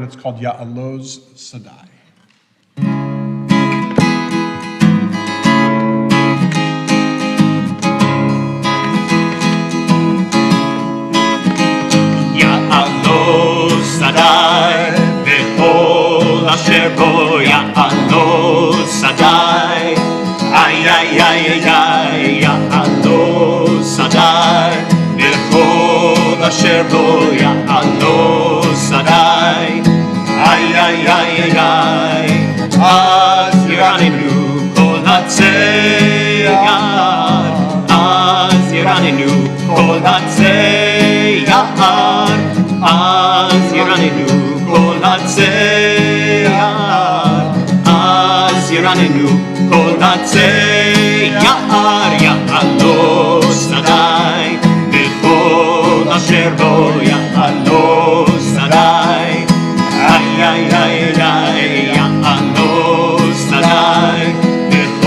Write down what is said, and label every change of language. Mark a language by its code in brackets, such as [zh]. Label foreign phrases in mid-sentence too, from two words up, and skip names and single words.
[en] It's called [he] יעלוז שדי. Sadai, וכל אשר בו יעלוז שדי אי אי אי אי יעלוז שדי, וכל אשר בו יעלוז שדי אי אי אי אי אז ירננו כל הצייר אז ירננו כל הצייר. אז ירננו כל הצייר אז ירננו כל הצייר יעלוז שדי, וכל אשר בו יעלוז שדי אי אי אי אי יעלוז שדי,